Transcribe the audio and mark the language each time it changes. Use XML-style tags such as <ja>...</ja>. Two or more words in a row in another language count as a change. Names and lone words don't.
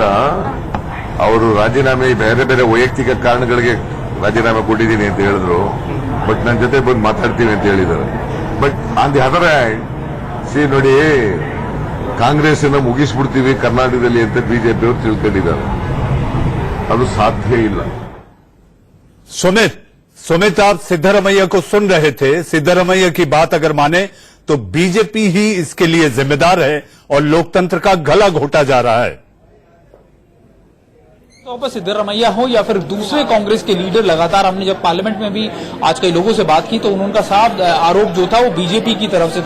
<kn>ಅವರು ರಾಜೀನಾಮೆ ಬೇರೆ ಬೇರೆ ವೈಯಕ್ತಿಕ ಕಾರಣಗಳಿಗೆ ರಾಜೀನಾಮೆ ಕೊಟ್ಟಿದ್ದೀನಿ ಅಂತ ಹೇಳಿದ್ರು. ಬಟ್ ನನ್ನ ಜೊತೆ ಬಂದು ಮಾತಾಡ್ತೀನಿ ಅಂತ ಹೇಳಿದ್ದಾರೆ.</kn> <en>but on the other hand</en> <kn>ಸಿ ನೋಡಿ, ಕಾಂಗ್ರೆಸ್ ಅನ್ನು ಮುಗಿಸ್ಬಿಡ್ತೀವಿ ಕರ್ನಾಟಕದಲ್ಲಿ ಅಂತ ಬಿಜೆಪಿ ಅವರು ತಿಳ್ಕೊಂಡಿದ್ದಾರೆ. ಅದು ಸಾಧ್ಯ ಇಲ್ಲ.</kn> <hi>सुमित आप सिद्धरमैया को सुन रहे थे. सिद्धरमैया की बात अगर माने तो बीजेपी ही इसके लिए जिम्मेदार है और लोकतंत्र का गला घोटा जा रहा है. तो सिद्धरमैया हो या फिर दूसरे कांग्रेस के लीडर, लगातार हमने जब पार्लियामेंट में भी आज कई लोगों से बात की तो उनका साफ आरोप जो था वो बीजेपी की तरफ से था.</hi>